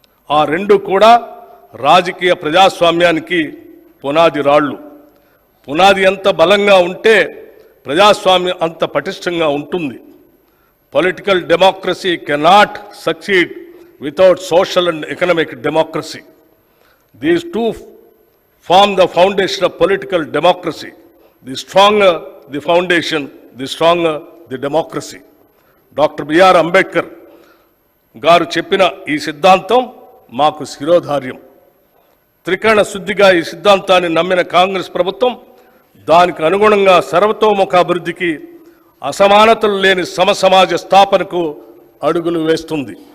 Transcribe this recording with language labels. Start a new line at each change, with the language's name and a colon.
Telugu: ఆ రెండు కూడా రాజకీయ ప్రజాస్వామ్యానికి పునాది రాళ్ళు. పునాది ఎంత బలంగా ఉంటే ప్రజాస్వామ్యం అంత పటిష్టంగా ఉంటుంది.
English: Political democracy cannot succeed without social and economic democracy. These two form the foundation of political democracy. The stronger the foundation, the stronger the democracy.
Telugu: Doctor BR Ambedkar గారు చెప్పిన ఈ సిద్ధాంతం మాకు శిరోధార్యం. త్రికరణ శుద్ధిగా ఈ సిద్ధాంతాన్ని నమ్మిన కాంగ్రెస్ ప్రభుత్వం దానికి అనుగుణంగా సర్వతోముఖ అభివృద్ధికి, అసమానతలు లేని సమసమాజ స్థాపనకు అడుగులు వేస్తుంది.